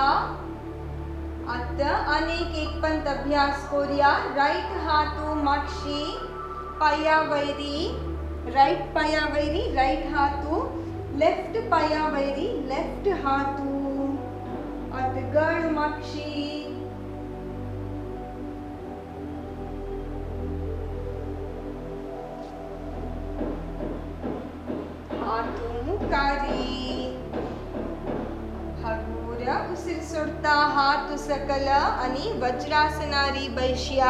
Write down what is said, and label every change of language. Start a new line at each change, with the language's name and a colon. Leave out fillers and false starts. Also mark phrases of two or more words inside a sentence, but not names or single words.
Konkani: आता अनेक एक पंत अभ्यास करूया. राईट हातू मागशी पाया वैरी राईट पाया वैरी राईट हातू. लेफ्ट पाया वैरी लेफ्ट हातू. आता गड मागशी. हातू मुखारी. हगूर उसिर सोडता हात सकल आणि वज्रासनारी बैशिया.